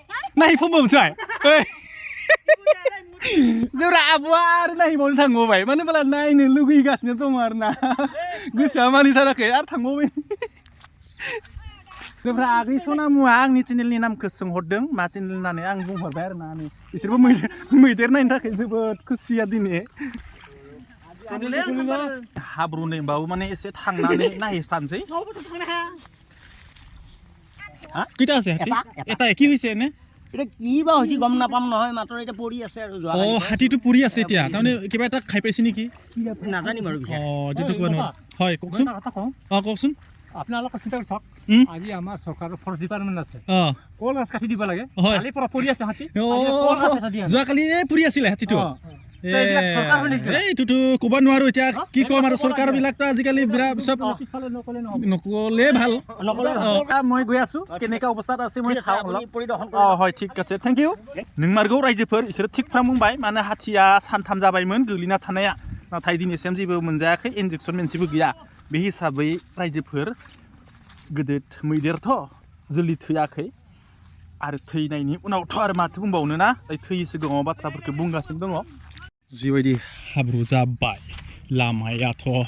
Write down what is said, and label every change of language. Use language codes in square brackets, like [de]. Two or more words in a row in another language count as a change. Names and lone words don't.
[brx] जोंना आब'आ आरो नायबावनो थांबावबाय मानो होनब्ला नायनो लुगैगासिनो दङ आरो ना गोसोआ मानिथाराखै आरो थांबावबाय जोंफ्रा आगै सनामुआ आंनि चेनेलनि नामखौ सोंहरदों मा चेनेल होननानै आं बुंहरबाय आरो ना बिसोरबो मैदेर नायनो थाखाय जोबोद खुसिया दिनै हाब्रु नैबाबो माने एसे थांनानै नायहैस्रानोसै [as] কেইটা আছে এটা কি হৈছে এনে এটা কি বা হৈছে গম নাপাম নহয় মাত্ৰ এটা পৰি আছে আৰু হাতীটো পৰি আছে এতিয়া তাৰমানে কিবা এটা খাই পাইছে নেকি নাজানিম আৰু যেটো কোৱা নহয় হয় কওকচোন কওকচোন আপোনালোকে চিন্তা কৰক আজি আমাৰ চৰকাৰৰ [en] forest department [as] আছে কল গাছ কাটি দিব লাগে কালি পৰা পৰি আছে হাতী যোৱাকালি পৰি আছিলে হাতীটো এইটোতো ক'ব নোৱাৰো এতিয়া কি ক'ম আৰু চৰকাৰবিলাকতো আজিকালি বিৰাট চব নকলে ভাল মই গৈ আছো কেনেকা অৱস্থাত আছে মই হয় ঠিক আছে [en] thank you [brx] नोंमारगौ रायजोफोर बिसोरो थिग खालामबाय माने हाथिया सानथाम जाबायमोन गोग्लैना थानाया नाथाय दिनैसिम जेबो मोनजायाखै इन्जेक्सन मोनसेबो गैया बे हिसाबै रायजोफोर गोदोद मैदेरथ' जोलै थैयाखै आरो थैनायनि उनावथ' आरो माथो बुंबावनो ना थैयै सिगाङाव बाथ्राफोरखौ बुंगासिनो दङ जिबायदि हाब्रु जाबाय लामायाथ'